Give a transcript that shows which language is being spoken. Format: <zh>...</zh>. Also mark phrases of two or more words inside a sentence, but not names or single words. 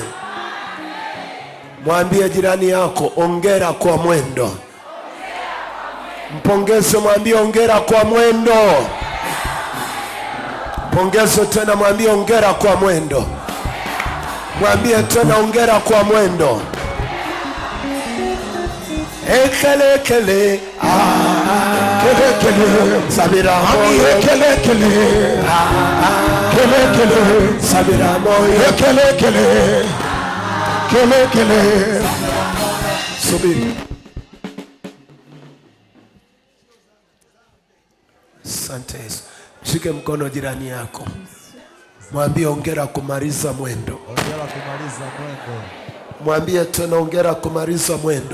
<sw>Mwambie jirani yako, ongera kwa mwendo. Mpongeze, mwambie ongera kwa mwendo. Pongeze tena, mwambie ongera kwa mwendo. Mwambie tena ongera kwa mwendo. Ekele ekele kele kele Samira moyo, kele kele kele kele Samira moyo, kele kele kele kele. Subiri. Asante Yesu. Shike mkono jirani yako, mwambie hongera kumaliza mwendo. Hongera kumaliza mwendo. Mwambie tena hongera kumaliza mwendo.</sw>